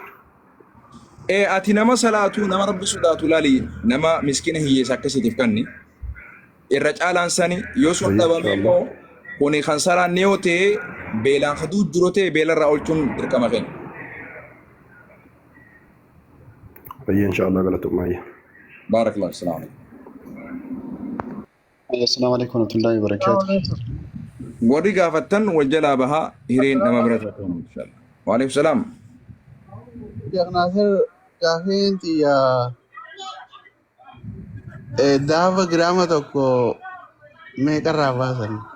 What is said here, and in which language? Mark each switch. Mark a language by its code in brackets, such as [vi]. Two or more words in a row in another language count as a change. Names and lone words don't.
[om] ati nama salaatu nama rabbi sodaatu laali nama miskina hiyyeessa akkasiitiif kanni irra caalaan sani yoo sun dhabame immoo kuni kan salaanne yoo ta'e beelaan kaduu jiru ta'e beelarraa oolchuun dirqama kenna. Ayya inshaallah galatumaayya. [ar] بارك الله السلام عليكم. السلام عليكم ورحمة الله وبركاته. [om] Warri gaafattan wal jalaa bahaa hireen nama bira ta'u inshallah. [ar] وعليكم السلام. [om] Sheekh Naasir gaafiinti daafa giraama tokko meeqarraa baasan?